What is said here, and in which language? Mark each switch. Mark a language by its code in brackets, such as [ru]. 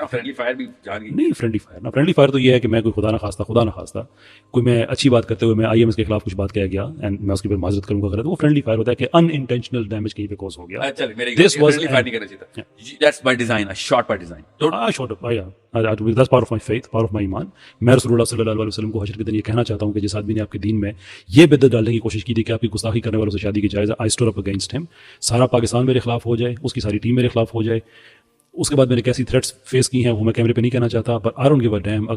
[ur] Friendly fire بھی جان گئی نہیں فرینڈلی فائر نا, فرینڈلی فائر تو یہ ہے کہ میں کوئی خدا نہ خواستہ کوئی میں اچھی بات کرتے ہوئے میں آئی ایم ایس کے خلاف کچھ بات کہہ گیا اینڈ میں اس کی پھر معذرت کروں گا غلط, وہ فرینڈلی فائر ہوتا ہے کہ [en] unintentional damage [ur] کہیں پہ کوز ہو گیا. چلے میرے [en] This was [ur] فرینڈلی فائر نہیں کرنا چاہیے تھا, [en] That's by design, short by design. That's part of my faith, part of my ایمان. [ur] میں رسول اللہ صلی اللہ علیہ وسلم کو حشر کے دن یہ کہنا چاہتا ہوں کہ جس آدمی نے آپ کے دین میں یہ بدعت ڈالنے کی کوشش کی تھی کہ آپ کی گستاخی کرنے والوں سے شادی کی جائز, [en] I stood up against him. [ur] سارا پاکستان میرے خلاف ہو جائے, اس کی ساری ٹیم میرے خلاف ہو جائے. اس کے بعد میں نے کیسی تھریٹس فیس کی ہیں وہ میں کیمرے پہ نہیں کہنا چاہتا, [en] but I don't give a damn.